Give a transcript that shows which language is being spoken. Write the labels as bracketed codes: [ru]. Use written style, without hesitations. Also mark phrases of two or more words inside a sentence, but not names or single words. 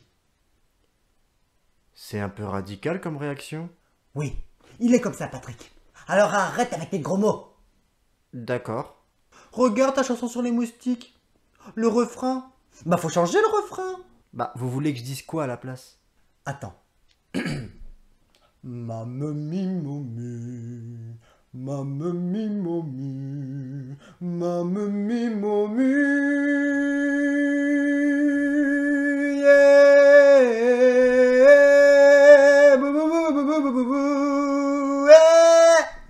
[fr] C'est un peu radical comme réaction. Oui, il est comme ça, Patrick. Alors arrête avec tes gros mots. D'accord. Regarde ta chanson sur les moustiques. Le refrain. Bah faut changer le refrain. Bah, vous voulez que je dise quoi à la place? Attends. Mamami momu, mamami momu, mamami momu, yeah, bou, bou, bou, bou, bou, bou, bou, yeah.